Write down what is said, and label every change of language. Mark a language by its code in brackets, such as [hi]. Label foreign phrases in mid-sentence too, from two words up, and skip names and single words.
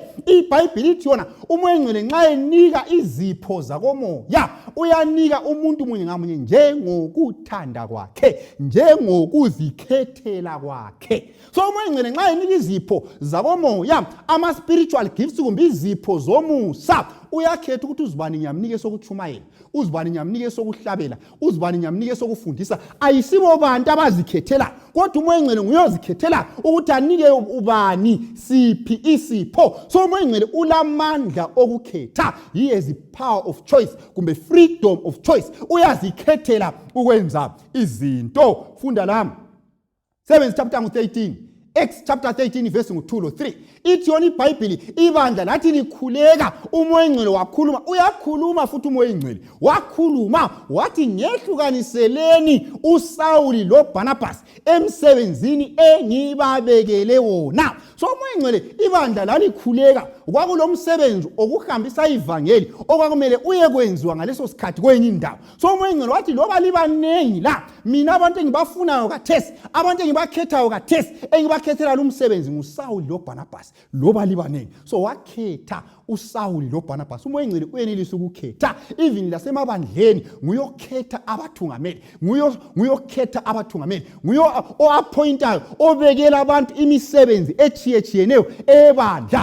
[nd] iBhayibheli ithi yona umoya oyingcwele nxa enika izipho zakomoya, uyanika umuntu munye ngamunye njengokuthanda kwakhe, njengokuzikhethela kwakhe. So umoya oyingcwele nxa enika izipho zakomoya, ama- [en] spiritual gifts [nd] kumbe izipho zomusa, uyakhetha ukuthi uzibani ngiyamnike sokuchumayela, uzibani ngiyamnike sokuhlabela, uzibani ngiyamnike sokufundisa. Ayisibo bantu abazikhethela, kodwa umoya oyingcwele nguyozikhethela ukuthi anike ubani siphi isipho. So umoya oyingcwele ulamandla okukhetha. [en] He has the power of choice kumbe freedom of choice. [nd] Uyazikhethela ukwenza izinto. Funda lami 7 [en] chapter 13, Acts chapter 13 verse 2-3. [nd] Ithi yona iBhayibheli, ibandla lathi likhuleka, umoya oyingcwele wakhuluma. Uyakhuluma futhi umoya oyingcwele wakhuluma wathi, ngehlukaniseleni uSawuli loBarnabas emsebenzini engibabekele wona. So umoya oyingcwele ibandla lalikhuleka, kwakulomsebenzi okuhambisa ivangeli okwakumele uyekwenziwa ngaleso sikhathi kwenye indawo. So umoya oyingcwele wathi loba libanengi la, mina abantu engibafunayo kathesi, abantu engibakhethayo kathesi, engibakhethela umsebenzi nguSawuli loBarnabas, loba libanengi. So wakhetha uSawuli loBarnabas. Umoya oyingcwele uyenelisa ukukhetha. Even lasemabandleni nguyokhetha abathungameli, nguyokhetha abathungameli, o-appointayo, obekela abantu imisebenzi etshiyeneyo ebandla.